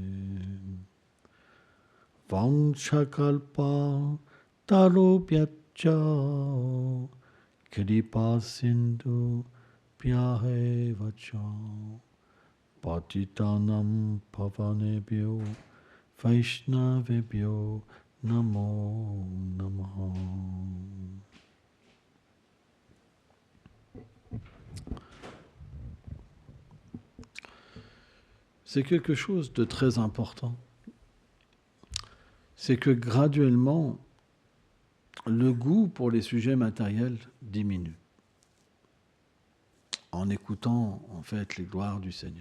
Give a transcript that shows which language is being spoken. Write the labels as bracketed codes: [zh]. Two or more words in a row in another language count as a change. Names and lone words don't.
[sa] Vanchakalpa Tarubhyacha Kripa Sindhu Pyahevacha Patitanam Pavanebhyo Vaishnavebhyo Namo Namaha. [fr] C'est quelque chose de très important. C'est que graduellement, le goût pour les sujets matériels diminue en écoutant en fait les gloires du Seigneur.